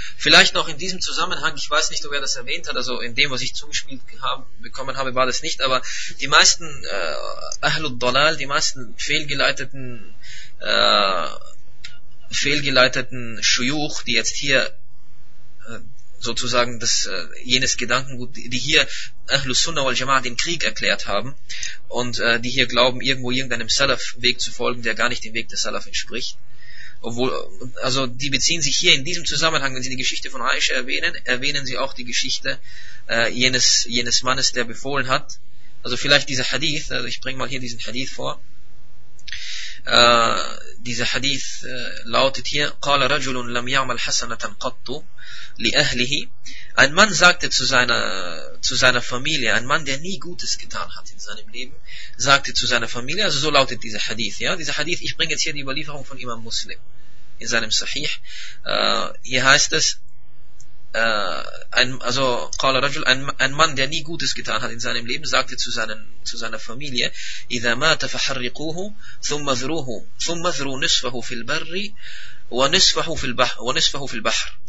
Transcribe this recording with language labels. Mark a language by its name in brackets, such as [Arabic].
[German] Vielleicht noch in diesem Zusammenhang, ich weiß nicht, ob er das erwähnt hat, also in dem, was ich zugespielt bekommen habe, war das nicht, aber die meisten Ahlul Dalal, die meisten fehlgeleiteten Shuyuch, die jetzt hier sozusagen jenes Gedankengut, die hier Ahlus Sunnah wal Jama'ah den Krieg erklärt haben und die hier glauben, irgendwo irgendeinem Salaf-Weg zu folgen, der gar nicht dem Weg des Salaf entspricht. Obwohl, also die beziehen sich hier in diesem Zusammenhang, wenn sie die Geschichte von Aisha erwähnen sie auch die Geschichte jenes Mannes, der befohlen hat. Also vielleicht dieser Hadith, also ich bringe mal hier diesen Hadith vor. dieser Hadith lautet hier: [Arabic] قال رجل لم يعمل حسنة قط لأهله. [German] Ein Mann sagte zu seiner Familie, ein Mann, der nie Gutes getan hat in seinem Leben, sagte zu seiner Familie, also so lautet dieser Hadith, ja, dieser Hadith, ich bringe jetzt hier die Überlieferung von Imam Muslim in seinem Sahih. Hier heißt es, ein Mann, der nie Gutes getan hat in seinem Leben, sagte zu seiner Familie: [Arabic] إِذَا مَاتَ فَحَرِّقُوهُ ثُمَّ ذْرُوا نِصْفَهُ فِي الْبَرِّ وَنِصْفَهُ فِي الْبَحْرِ.